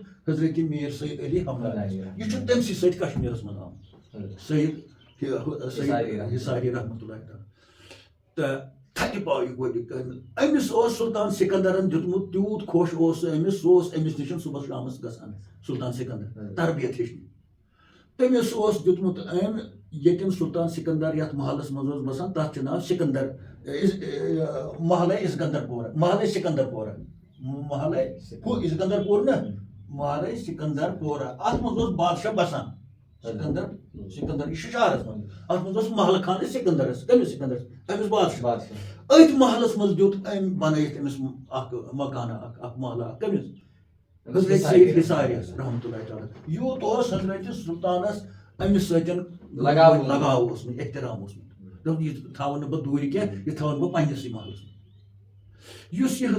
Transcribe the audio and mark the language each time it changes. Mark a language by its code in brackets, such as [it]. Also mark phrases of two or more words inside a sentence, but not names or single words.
[ks] حضرت میٖر سید علی ہمدانی یہِ چھُ تٔمسٕے سۭتۍ کشمیٖرس منٛز آمُت سید حِساری رحمتہ اللہ تعالیٰ تہٕ تھدِ پایہِ گۄڈٕ أمِس اوس سُلطان سِکندرن دیُتمُت تیوٗت خۄش اوس سُہ أمِس اوس أمِس نِش صُبحس شامس گژھان سُلطان سِکندر تربیت ہیٚچھنہِ تٔمِس اوس دیُتمُت أمۍ ییٚتٮ۪ن سُلطان سِکندر یتھ محلس منٛز اوس بسان تتھ چھُ ناو سِکندر محلے اسکندر پورہ محلے سِکندر پورہ محلے ہُہ اسکندر پوٗر نہ محلے سِکندر پورہ اتھ منٛز اوس بادشاہ بسان سکندر یہ شہرس من ات مز محلہ خان سکندرس کمس سکندرس امس بادشاہ بادشاہ ات محلس مز دیت ام بنائت امس اخ مکانہ اخ محلہ کمس حضرت سید حصاریس رحمۃ اللہ تعالی یوت اوس حضرت سلطانس امس سۭتۍ لگاو اوسمُت احترام اوسمُت دوٚپ یہِ تھاوَن نہٕ بہٕ دوٗرِ کینٛہہ یہِ تھاوَن بہٕ پنٛنِسٕے محلس منٛز یُس یہِ